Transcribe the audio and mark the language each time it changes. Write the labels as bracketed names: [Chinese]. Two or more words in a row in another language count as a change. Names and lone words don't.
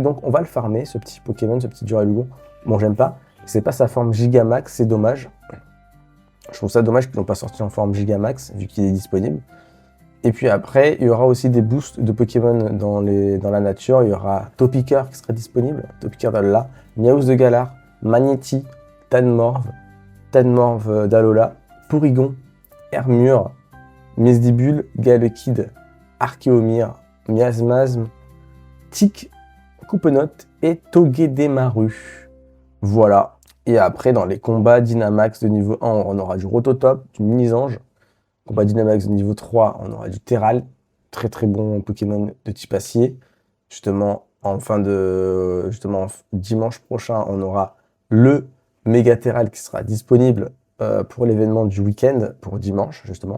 [French] Donc on va le farmer, ce petit Pokémon, ce petit Duralugon. Bon, j'aime pas. C'est pas sa forme Gigamax, c'est dommage. Je trouve ça dommage qu'ils l'ont pas sorti en forme Gigamax, vu qu'il est disponible. Et puis après, il y aura aussi des boosts de Pokémon dans la nature. Il y aura Topiqueur qui sera disponible, Topiqueur d'Alola, Miaus de Galar, Magnéti, Tanmorve d'Alola, Porygon, Hermure, Miesdibule, Galekid, Archeomir, Miasmasm, Tic, Coupenote et Togedemaru. Voilà. Et après, dans les combats Dynamax de niveau 1, on aura du Rototop, du Minisange. Combat Dynamax de niveau 3, on aura du Terral. Très très bon Pokémon de type acier. Justement, dimanche prochain, on aura le Méga Terral qui sera disponible pour l'événement du week-end, pour dimanche, justement.